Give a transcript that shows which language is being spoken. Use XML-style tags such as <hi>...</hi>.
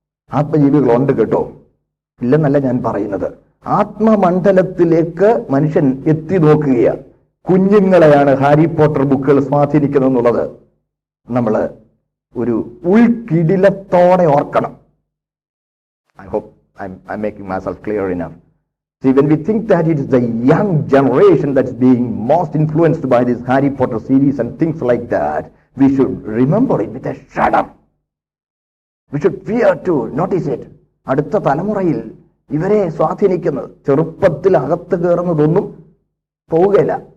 <ml>ആത്മജീവികളുണ്ട് കേട്ടോ, ഇല്ലെന്നല്ല ഞാൻ പറയുന്നത്. ആത്മമണ്ഡലത്തിലേക്ക് മനുഷ്യൻ എത്തി നോക്കുകയാണ്. കുഞ്ഞുങ്ങളെയാണ് ഹാരി പോട്ടർ ബുക്കുകൾ സ്വാധീനിക്കുന്നത് എന്നുള്ളത് നമ്മൾ ഒരു ഉൾക്കിടിലത്തോടെ ഓർക്കണം.</ml> <en>I hope I'm making myself clear enough. See, when we think that it is the young generation that's being most influenced by this Harry Potter series and things like that, we should remember it with a shudder. We should fear to notice it.</en> <ml>അടുത്ത തലമുറയിൽ ഇവരെ സ്വാധീനിക്കുന്നത് ചെറുപ്പത്തിൽ അകത്ത് കയറുന്നതൊന്നും പോവുകയില്ല.</ml>